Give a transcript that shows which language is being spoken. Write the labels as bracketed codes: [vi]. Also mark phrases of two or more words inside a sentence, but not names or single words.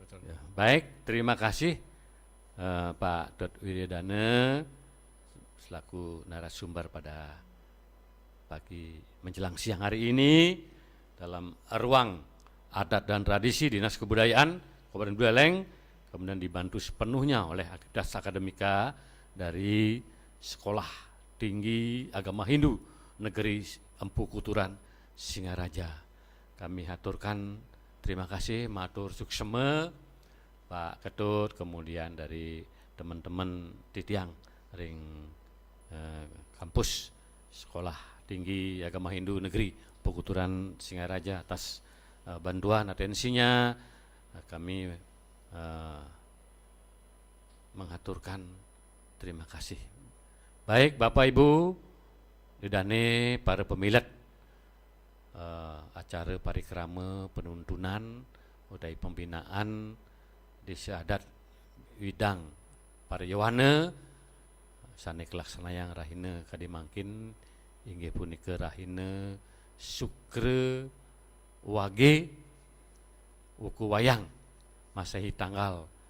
[id] Ya, baik, terima kasih Pak Dot Wiryadana selaku narasumber pada pagi menjelang siang hari ini dalam ruang adat dan tradisi Dinas Kebudayaan Kabupaten Buleleng, kemudian dibantu sepenuhnya oleh Das Akademika dari Sekolah Tinggi Agama Hindu Negeri Empu Kuturan Singaraja. Kami haturkan terima kasih [ban] matur sukseme [id] Pak Ketut, kemudian dari teman-teman [ban] titiang ring [id] kampus Sekolah Tinggi Agama Hindu Negeri Empu Kuturan Singaraja atas bantuan atensinya. Kami mengaturkan terima kasih. Baik Bapak Ibu, [ban] didane para pemilik acara parikrama penuntunan udai pembinaan di Seadat Widang Paryawana sane kelaksanayang rahina kadimangkin inggih punika rahina Sukre Wage Wuku Wayang Masehi tanggal